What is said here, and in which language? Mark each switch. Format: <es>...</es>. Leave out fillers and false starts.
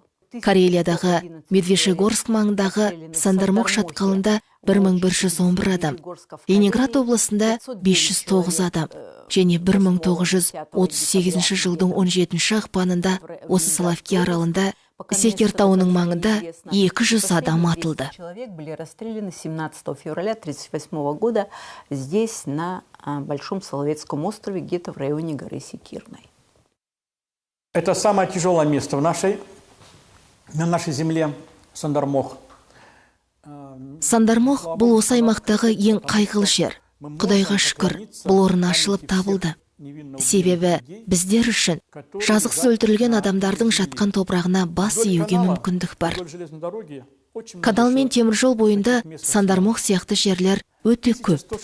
<kk>Карелиядағы Медвежьегорск маңындағы Сандармох шатқалында 1111 адам, Ленинград облысында 509 адам, және 1938 жылдың 17 ақпанында осы Соловки аралында Секер тауының маңында 200 адам атылды.</kk> <ru>Были расстреляны 17 февраля 1938 года здесь, на Большом Соловецком острове, где-то в районе горы Секирной. Это самое тяжелое место на нашей земле, Сандармох.</ru> <kk>Сандармох бұл осы аймақтағы ең қайғылы жер. Құдайға шүкір, бұл орын ашылып табылды. Себебі біздер үшін жазықсыз өлтірілген адамдардың жатқан топырағына бас июге мүмкіндік бар. Канал мен теміржол бойында Сандармох сияқты жерлер өте көп.</kk>